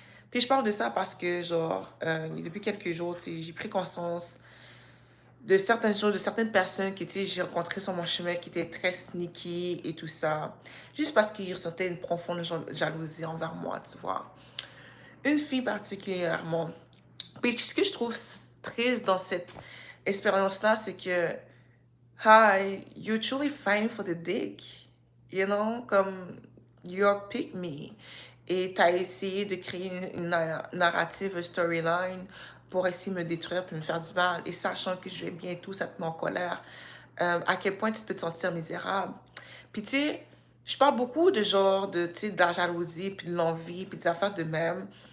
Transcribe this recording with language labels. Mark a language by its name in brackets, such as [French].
[French] Puis je parle de ça parce que, genre, depuis quelques jours, tu sais, j'ai pris conscience de certaines choses, de certaines personnes que, tu sais, j'ai rencontrées sur mon chemin qui étaient très sneaky et tout ça. Juste parce qu'ils ressentaient une profonde jalousie envers moi, tu vois. Une fille particulièrement. Puis ce que je trouve triste dans cette expérience-là, c'est que, [English] hi, you're truly fighting for the dick. You know, [French] comme, [English] you're pick me. [French] Et tu as essayé de créer une narrative, une storyline pour essayer de me détruire puis me faire du mal. Et sachant que je vais bien et tout, ça te met en colère. À quel point tu peux te sentir misérable. Puis tu sais, je parle beaucoup de genre, de, tu sais, de la jalousie, puis de l'envie, puis des affaires de même.